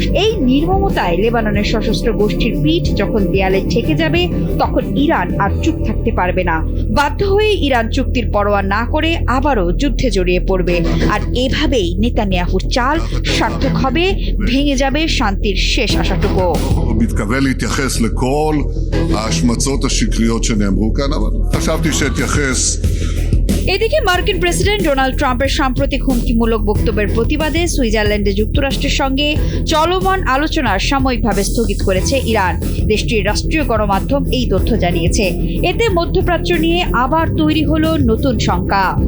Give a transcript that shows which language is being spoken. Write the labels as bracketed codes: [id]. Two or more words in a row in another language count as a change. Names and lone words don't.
[bn] এই নির্মমতায় লেবাননের সশস্ত্র গোষ্ঠীর পিঠ যখন দেয়ালে ঠেকে যাবে, তখন ইরান আর চুপ থাকতে পারবে না। বাধ্য হয়ে ইরান চুক্তির পরোয়া না করে আবারও যুদ্ধে জড়িয়ে পড়বে। আর এভাবেই নেতানিয়াহুর চাল সার্থক হবে, ভেঙে যাবে শান্তির শেষ আশাটুকু। [he] מתכוון להתייחס לכל ההשמצות השקריות שנאמרו כאן, אבל חשבתי שאתייחס [bn] এদিকে মার্কিন প্রেসিডেন্ট ডোনাল্ড ট্রাম্পের সাম্প্রতিক হুমকিমূলক বক্তব্যের প্রতিবাদে সুইজারল্যান্ডে যুক্তরাষ্ট্রের সঙ্গে চলমান আলোচনা সাময়িকভাবে স্থগিত করেছে ইরান। দেশটির রাষ্ট্রীয় গণমাধ্যম এই তথ্য জানিয়েছে। এতে মধ্যপ্রাচ্য নিয়ে আবার তৈরি হলো নতুন শঙ্কা।